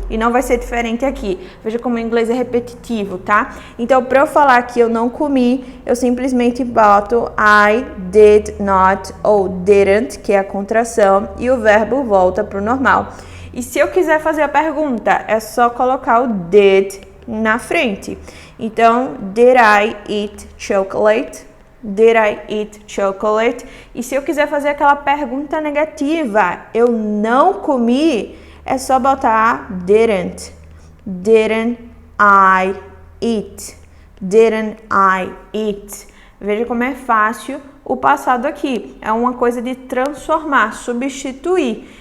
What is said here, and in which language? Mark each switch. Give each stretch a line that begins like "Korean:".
Portuguese: E não vai ser diferente aqui. Veja como o inglês é repetitivo, tá? Então, para eu falar que eu não comi, eu simplesmente boto
English: I did not
Portuguese: ou didn't, que é a contração, e o verbo volta para o normal. E se eu quiser fazer a pergunta, é só colocar o did na frente. Então,
English: did I eat chocolate? Did I eat chocolate?
Portuguese: E se eu quiser fazer aquela pergunta negativa, eu não comi, é só botar didn't.
English: Didn't I eat? Didn't I eat?
Portuguese: Veja como é fácil o passado aqui. É uma coisa de transformar, substituir.